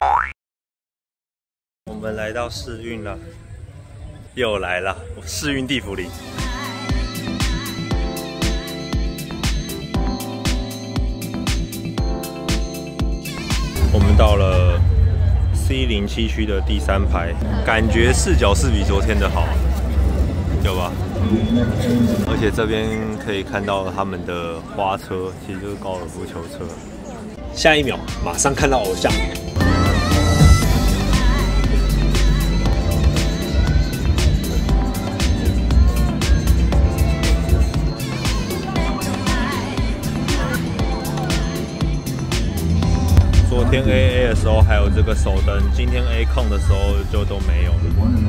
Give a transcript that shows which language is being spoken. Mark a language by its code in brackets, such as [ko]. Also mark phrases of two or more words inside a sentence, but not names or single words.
[zh] 我們來到世運了，又來了世運地府裡。我們到了 C07 區的第3排，感覺視角是比昨天的好，有吧？而且這邊可以看到他們的花車，其實就是高爾夫球車。下一秒，馬上看到偶像。昨天 AA 的時候還有這個手燈，今天 A 控的時候就都沒有了。